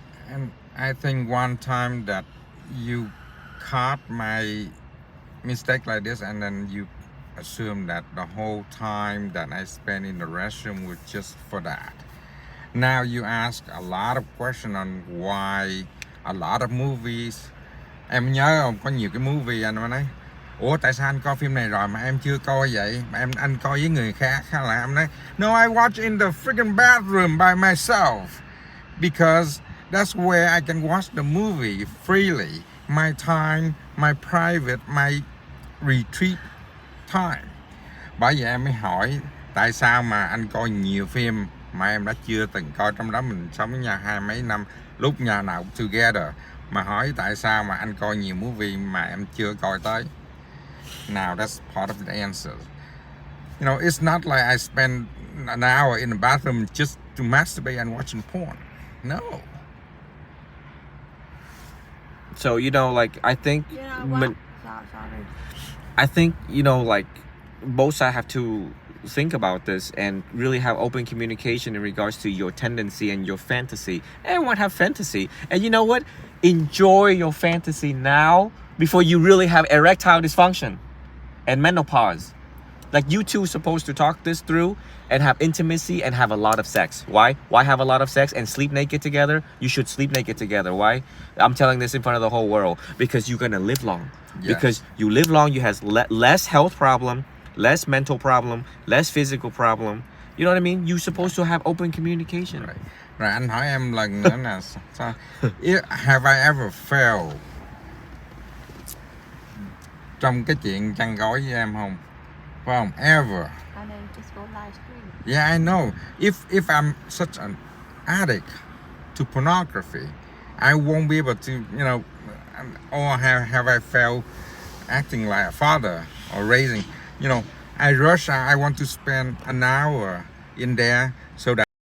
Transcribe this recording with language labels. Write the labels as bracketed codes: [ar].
[en] And I think one time that you caught my mistake like this, and then you assume that the whole time that I spent in the restroom was just for that. Now you ask a lot of questions on why a lot of movies. [vi] Em nhớ không, có nhiều cái movie anh mà nói, ủa tại sao anh coi phim này rồi mà em chưa coi vậy, mà anh coi với người khác, hay là em nói, [en] no, I watch in the freaking bathroom by myself because that's where I can watch the movie freely. my time, my private, my retreat time. [vi] Bởi vậy em mới hỏi tại sao mà anh coi nhiều phim mà em đã chưa từng coi, trong đó mình sống với nhau 20 mấy năm, lúc nhà nào cũng together, mà hỏi tại sao mà anh coi nhiều movie mà em chưa coi tới. [en] Now that's part of the answer. You know, it's not like I spend an hour in the bathroom just to masturbate and watching porn. No. So you know, like I think, You know what? Sorry. I think, you know, like both sides have to think about this and really have open communication in regards to your tendency and your fantasy. Everyone have fantasy, and you know what? Enjoy your fantasy now before you really have erectile dysfunction and menopause. Like you two supposed to talk this through and have intimacy and have a lot of sex. Why? Why have a lot of sex and sleep naked together? You should sleep naked together. Why? I'm telling this in front of the whole world. Because you're gonna live long. Yes. Because you live long, you have less health problem, less mental problem, less physical problem. You know what I mean? You're supposed to have open communication. Right. [vi] Rồi anh hỏi em lần nữa nè, sao? [en] Have I ever failed [vi] trong cái chuyện chăn gối với em không? Phải không? Ever. [en] And then just go live stream. Yeah, I know. If I'm such an addict to pornography, I won't be able to, you know, or have I failed acting like a father or raising, you know, I want to spend an hour in there so that